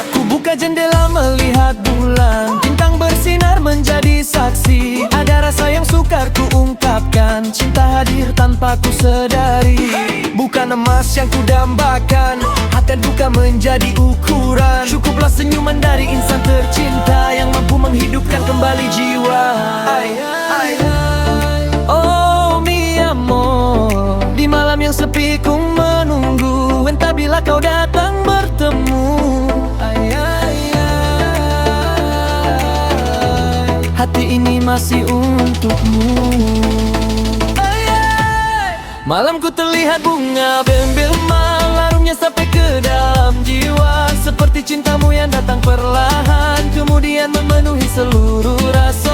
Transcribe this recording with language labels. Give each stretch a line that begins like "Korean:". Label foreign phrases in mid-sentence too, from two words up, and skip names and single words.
Malay: Ku buka jendela melihat bulan, bintang bersinar menjadi saksi. Ada rasa yang sukar ku ungkapkan, cinta hadir tanpa ku sedari. Bukan emas yang ku dambakan, hati duka menjadi ukuran. Cukuplah senyuman dari insan tercinta, yang mampu menghidupkan kembali jiwa.
Spanish: Oh mi amor,
Malay: di malam yang sepi ku menunggu, entah bila kau datang bertemu. Hati ini masih untukmu. Malamku terlihat bunga bembel larungnya sampai ke dalam jiwa, seperti cintamu yang datang perlahan, kemudian memenuhi seluruh rasa.